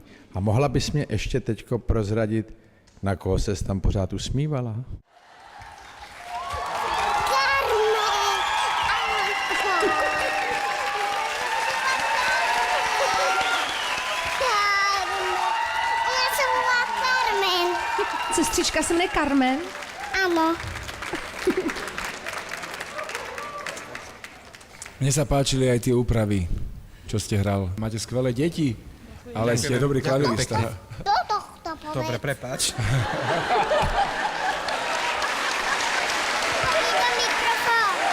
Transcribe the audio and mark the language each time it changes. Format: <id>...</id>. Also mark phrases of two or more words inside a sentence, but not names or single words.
<cs>A mohla bys mě ještě teďko prozradit, na koho ses tam pořád usmívala?</cs> <sk>Ona sa volá Carmen.</sk> <cs>Sestřička se jmenuje Carmen.</cs> <sk>Áno. Mne sa páčili aj tie úpravy, čo ste hral. Máte skvelé deti, ale ste dobrý klavirista. Do tohto povedz. Dobre, prepáč. Do mikrofón.</sk>